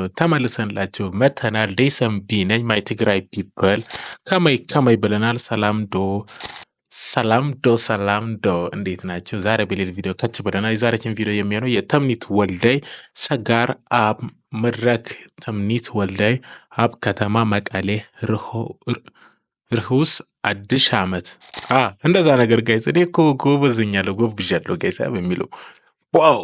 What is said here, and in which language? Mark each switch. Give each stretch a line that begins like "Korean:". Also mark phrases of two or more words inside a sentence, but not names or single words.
Amharic: ተመልሰንላችሁ መተናል። ዴሰምቢ ነኝ።
English: my Tigray people
Tigrinya: ከመይ ብለናል።
Amharic: ሰላም ዶ እንዴት ናቸው? ዛሬ በሌላ ቪዲዮ ከች ብለናል። የዛሬችን ቪዲዮ የሚሆነው የተምኒት ወልደይ ሰጋር
Tigrinya: አብ መድረክ
Amharic: ተምኒት ወልደይ
Tigrinya: አብ ከተማ መቀሌ ርሁስ አዲስ ዓመት
Amharic: እንደዛ ነገር ጋይስ። እኔ እኮ ጎበዝኛለሁ ጎብዣለሁ ጋይስ በሚለው ዋው